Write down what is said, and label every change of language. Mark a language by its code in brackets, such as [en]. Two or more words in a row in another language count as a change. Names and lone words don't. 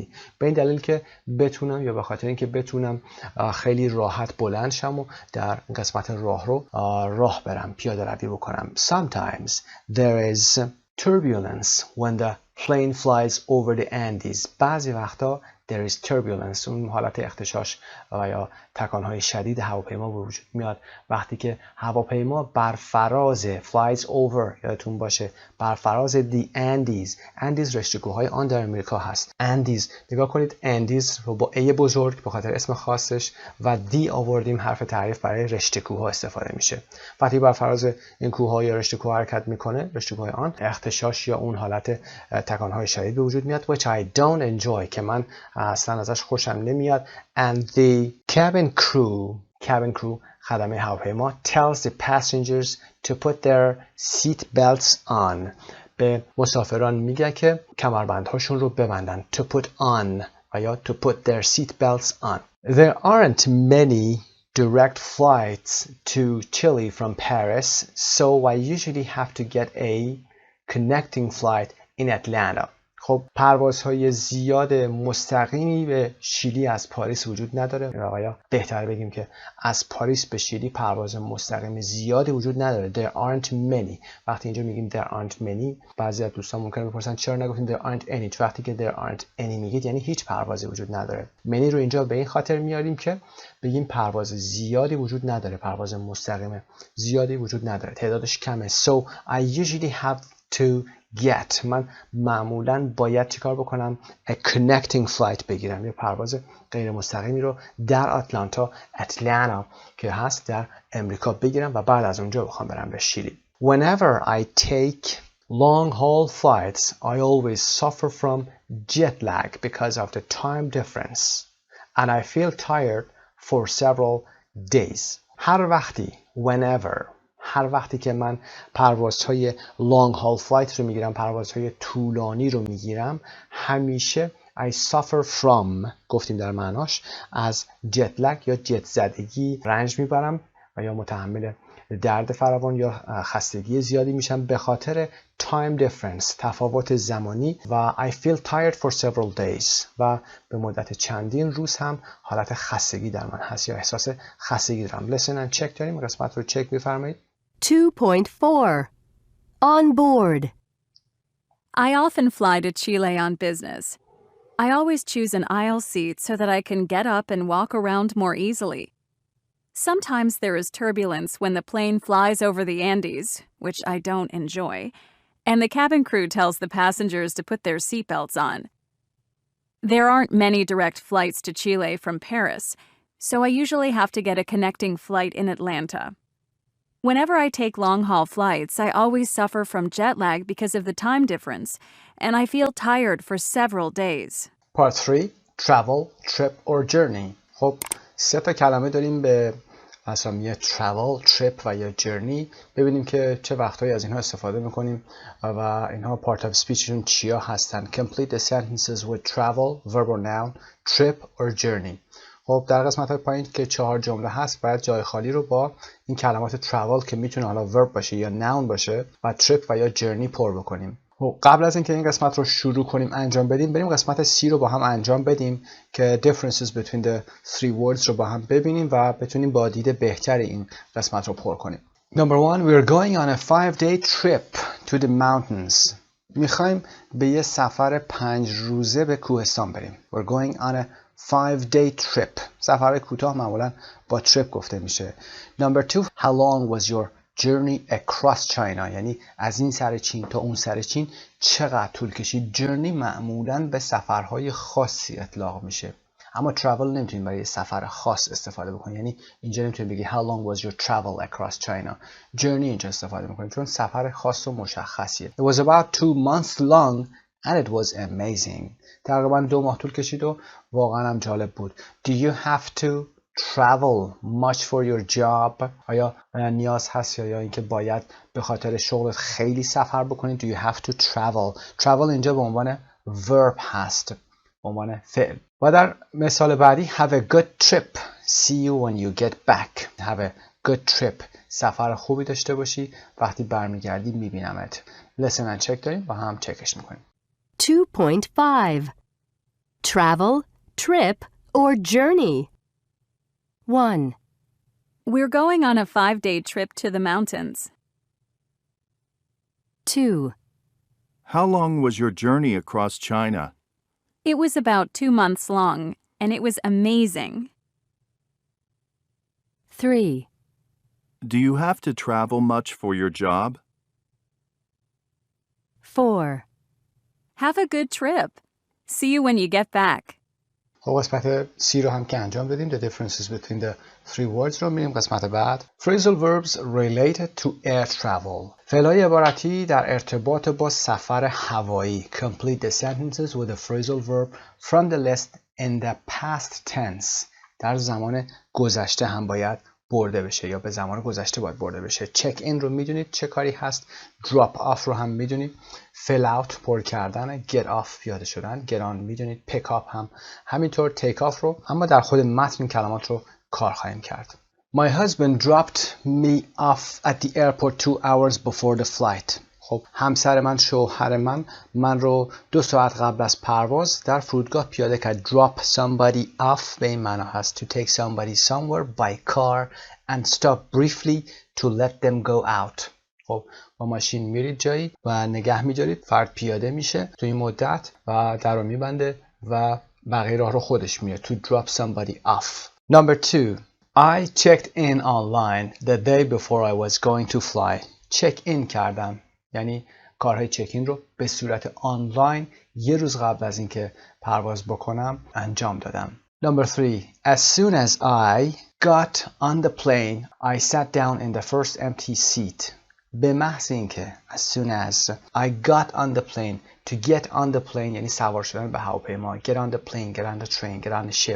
[fa] به این دلیل که بتونم یا به خاطر اینکه بتونم خیلی راحت بلند شم و در قسمت راهرو راه برم، پیاده روی بکنم. [en] Sometimes there is turbulence when the plane flies over the Andes. [fa] بعضی وقتا [en] there is turbulence، [fa] اون حالت اختشاش و یا تکانهای شدید هواپیما به وجود میاد وقتی که هواپیما بر فراز [en] flies over، [fa] یادتون باشه بر فراز [en] the Andes. [fa] Andes رشته‌کوه‌های آن در امریکا هست. Andes نگاه کنید، Andes رو با A بزرگ به خاطر اسم خاصش و D آوردیم، حرف تعریف برای رشته‌کوه‌ها استفاده میشه. وقتی بر فراز این کوه‌ها یا رشته‌کوه حرکت میکنه، رشته‌کوه‌های آن، اختشاش یا اون حالت تکانهای شدید به وجود میاد [en] which I don't enjoy، [fa] که من اصلا ازش خوشم نمیاد. [en] And the cabin crew [fa] خدمه هواپیما [en] tells the passengers to put their seat belts on. [fa] به مسافران میگه که کمربندهاشون رو ببندن. [en] To put on [fa] و یا [en] to put their seat belts on. There aren't many direct flights to Chile from Paris, so I usually have to get a connecting flight in Atlanta. [fa] خب پروازهای زیاد مستقیمی به شیلی از پاریس وجود نداره، یا بهتر بگیم که از پاریس به شیلی پرواز مستقیم زیادی وجود نداره. [en] There aren't many. [fa] وقتی اینجا میگیم [en] there aren't many، [fa] بعضی از دوستان ممکنه بپرسن چرا نگفتیم [en] there aren't any؟ [fa] وقتی که [en] there aren't any [fa] میگید یعنی هیچ پروازی وجود نداره. many رو اینجا به این خاطر میاریم که بگیم پرواز زیادی وجود نداره، پرواز مستقیم زیادی وجود نداره، تعدادش کمه. [en] So I usually have to get، [fa] من معمولاً باید چیکار بکنم؟ [en] a connecting flight [fa] بگیرم، یا پرواز غیر مستقیمی رو در اتلانتا که هست در امریکا بگیرم و بعد از اونجا بخوام برم به شیلی. [en] Whenever I take long haul flights, I always suffer from jet lag because of the time difference and I feel tired for several days. [fa] هر وقتی که من پروازهای [en] long haul flight [fa] رو میگیرم، پروازهای طولانی رو میگیرم، همیشه [en] I suffer from، [fa] گفتیم در معناش، از [en] jet lag [fa] یا جت زدگی رنج میبرم و یا متحمل درد فراوان یا خستگی زیادی میشم به خاطر [en] time difference، [fa] تفاوت زمانی، و [en] I feel tired for several days، [fa] و به مدت چندین روز هم حالت خستگی در من هست یا احساس خستگی دارم. [en] listen and check [fa] داریم، قسمت رو چک میفرمایید. [en] 2.4 On board. I often fly to Chile on business. I always choose an aisle seat so that I can get up and walk around more easily. Sometimes there is turbulence when the plane flies over the Andes, which I don't enjoy, and the cabin crew tells the passengers to put their seatbelts on. There aren't many direct flights to Chile from Paris, so I usually have to get a connecting flight in Atlanta. Whenever I take long-haul flights, I always suffer from jet lag because of the time difference, and I feel tired for several days. Part 3. Travel, trip or journey. [fa] خب 3 تا کلمه داریم به اسامی [en] travel, trip [fa] و یا journey. ببینیم که چه وقتایی از اینها استفاده میکنیم و اینها [en] part of speechشون [fa] چیا هستن. [en] Complete the sentences with travel, verb or noun, trip or journey. [fa] خب در قسمت های پایین که 4 جمله هست باید جای خالی رو با این کلمات travel که میتونه حالا verb باشه یا noun باشه و trip و یا journey پر بکنیم. قبل از اینکه این قسمت رو شروع کنیم انجام بدیم بریم قسمت C رو با هم انجام بدیم که [en] differences between the three words [fa] رو با هم ببینیم و بتونیم با دید بهتری این قسمت رو پر کنیم. [en] Number 1. We're going on a 5-day trip to the mountains. [fa] میخوایم به یه سفر 5 روزه به کوهستان بریم. [en] We're going on a 5-day trip. [fa] سفر کوتاه معمولا با trip گفته میشه. [en] Number 2. How long was your journey across China؟ [fa] یعنی از این سر چین تا اون سر چین چقدر طول کشید. journey معمولاً به سفرهای خاصی اطلاق میشه، اما travel نمیتونیم برای سفر خاص استفاده بکنیم. یعنی اینجا نمیتونیم بگی [en] how long was your travel across China. [fa] journey اینجا استفاده میکنیم چون سفر خاص و مشخصیه. [en] It was about 2 months long and it was amazing. [fa] تقریبا 2 ماه طول کشید و واقعا هم جالب بود. [en] Do you have to travel much for your job؟ [fa] آیا نیاز هست یا اینکه باید به خاطر شغلت خیلی سفر بکنید؟ [en] Do you have to travel؟ travel [fa] اینجا به عنوان verb هست، به عنوان فعل. و در مثال بعدی have a good trip. [en] See you when you get back. have a good trip. [fa] سفر خوبی داشته باشی، وقتی برمیگردی میبینمت. [en] listen and check [fa] داریم با هم چکش میکنیم. [en] 2.5 Travel, trip, or journey. 1. We're going on a 5-day trip to the mountains. 2. How long was your journey across China? It was about 2 months long, and it was amazing. 3. Do you have to travel much for your job? 4. Have a good trip. See you when you get back. [fa] خب قسمت C رو هم که انجام دادیم [en] the differences between the three words [fa] رو میریم قسمت بعد. [en] Phrasal verbs related to air travel. [fa] فعل‌های عبارتی در ارتباط با سفر هوایی. [en] Complete the sentences with a phrasal verb from the list in the past tense. [fa] در زمان گذشته هم باید برده بشه یا به زمان گذشته باید برده بشه. [en] check in [fa] رو میدونید چه کاری هست. [en] drop off [fa] رو هم میدونید. [en] fill out [fa] پر کردن. [en] get off [fa] پیاده شدن. [en] get on میدونید. pick up [fa] هم همینطور. [en] take off [fa] رو اما در خود متن کلمات رو کار خواهیم کرد. [en] My husband dropped me off at the airport 2 hours before the flight. [fa] خب همسر من، شوهر من رو 2 ساعت قبل از پرواز در فرودگاه پیاده کرد. [en] drop somebody off [fa] به این معنا هست [en] to take somebody somewhere by car and stop briefly to let them go out. [fa] خب با ماشین میرید جایی و نگه میدارید، فرد پیاده میشه تو این مدت و در رو میبنده و بقیه راه رو خودش میره. [en] to drop somebody off. Number 2. I checked in online the day before I was going to fly. check in [fa] کردم یعنی کارهای چک این رو به صورت آنلاین یه روز قبل از اینکه پرواز بکنم انجام دادم. [en] Number 3. As soon as I got on the plane, I sat down in the first empty seat. [fa] به محض اینکه [en] as soon as I got on the plane, to get on the plane [fa] یعنی سوار شدن به هواپیما. [en] get on the plane, get on the train, get on the ship.